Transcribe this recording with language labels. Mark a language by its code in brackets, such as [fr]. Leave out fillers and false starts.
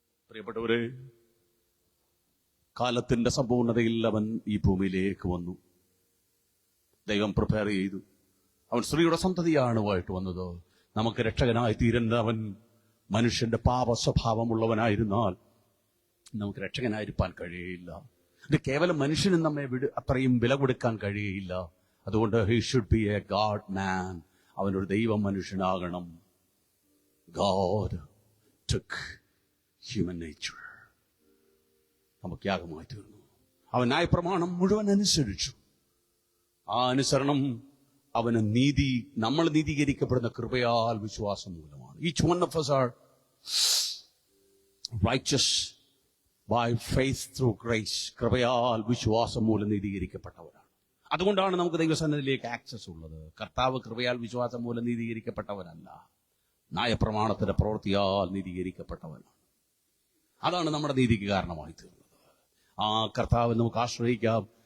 [ml] പ്രിയപ്പെട്ടവരെ, കാലത്തിന്റെ സമ്പൂർണതയിൽ അവൻ ഈ ഭൂമിയിലേക്ക് വന്നു. ദൈവം പ്രിപ്പയർ ചെയ്തു. അവൻ സ്ത്രീയുടെ സന്തതിയാണ് ആയിട്ട് വന്നത്. നമുക്ക് രക്ഷകനായി തീരേണ്ട അവൻ മനുഷ്യന്റെ പാപ സ്വഭാവമുള്ളവനായിരുന്നാൽ നമുക്ക് രക്ഷകനായിരിക്കാൻ കഴിയുകയില്ല. ഇത് കേവലം മനുഷ്യനും നമ്മെ അത്രയും വില കൊടുക്കാൻ കഴിയുകയില്ല. അതുകൊണ്ട് [en] he should be a God man. [ml] അവനൊരു ദൈവ മനുഷ്യനാകണം. [en] God took human nature. [ml] നമുക്ക് യാഗമായി തീർന്നു. അവൻ ന്യായപ്രമാണം മുഴുവൻ അനുസരിച്ചു. ആ അനുസരണം അവന് നീതി, നമ്മൾ നീതീകരിക്കപ്പെടുന്ന കൃപയാൽ വിശ്വാസം മൂലമാണ്. [en] Each one of us are righteous by faith through grace. [ml] കൃപയാൽ വിശ്വാസം മൂലം നീതീകരിക്കപ്പെട്ടവരാണ്. അതുകൊണ്ടാണ് നമുക്ക് ദൈവസന്നിധിയിലേക്ക് ആക്സസ് ഉള്ളത്. കർത്താവ് കൃപയാൽ വിശ്വാസം മൂലം നീതീകരിക്കപ്പെട്ടവരല്ല, ന്യായപ്രമാണത്തിന്റെ പ്രവൃത്തിയാൽ നീതീകരിക്കപ്പെട്ടവനാണ്. അതാണ് നമ്മുടെ നീതിക്ക് കാരണമായി തീർന്നത്. ആ കർത്താവ് നമുക്ക് ആശ്രയിക്കാം.